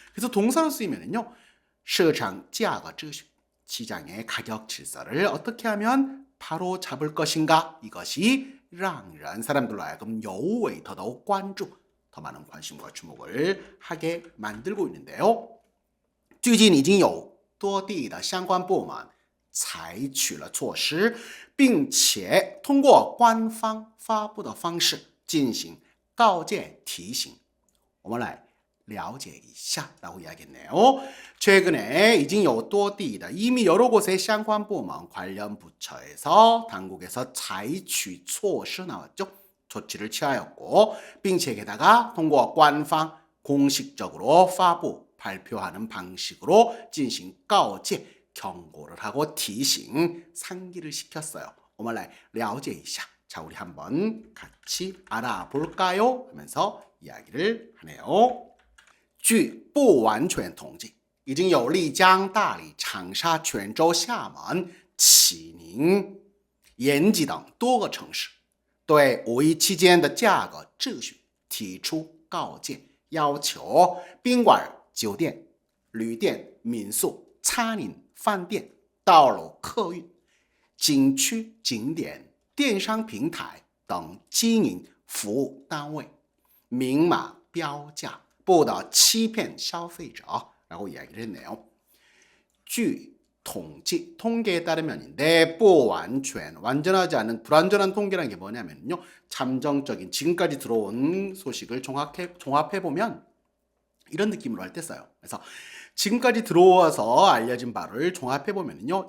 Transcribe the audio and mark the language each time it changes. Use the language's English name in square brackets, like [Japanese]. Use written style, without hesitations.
[Korean] 그래서 동사로 쓰이면은요. [Chinese] 市场价格秩序 [Korean] 시장의 가격 질서를 어떻게 하면 바로 잡을 것인가? 이것이 [Chinese] 让人 [Korean] 사람들로 하여금 [Chinese] 尤为 [Korean] 더더욱 관注, 더 많은 관심과 주목을 하게 만들고 있는데요. [Chinese] 最近已经有多地的相关部门采取了措施，并且通过官方发布的方式进行告诫提醒。我们来了解一下 [Korean] 라고 이야기했네요. 최근에 [Chinese] 已经有多地的 [Korean] 이미 여러 곳의 [Chinese] 相关部门 [Korean] 관련 부처에서 당국에서 [Chinese] 采取措施 [Korean] 나왔죠. 조치를 취하였고 [Chinese] 并且 [Korean] 게다가 통과 관방 공식적으로 [Chinese] 发布 [Korean] 발표하는 방식으로 [Chinese] 进行告诫 [Korean] 경고를 하고 [Chinese] 提醒 [Korean] 상기를 시켰어요. [Chinese] 我们来了解一下. [Korean] 자, 우리 한번 같이 알아볼까요? 하면서 이야기를 하네요. [Chinese] 据不完全统计，已经有丽江、大理、长沙、泉州、厦门、济宁、延吉等多个城市对5·1期间的价格秩序提出告诫，要求宾馆、酒店、旅店、民宿、餐饮、饭店、道路客运、景区、景点、电商平台等经营服务单位明码标价，不得欺骗消费者 [Korean] 라고 이야기를 했네요. [Chinese] 据统计, [Korean] 통계에 따르면인데 [Chinese] 不完全, [Korean] 완전하지 않은 불완전한 통계라는 게 뭐냐면요. 잠정적인 지금까지 들어온 소식을 종합해보면 이런 느낌으로 할 때 써요. 그래서 지금까지 들어와서 알려진 바를 종합해보면요.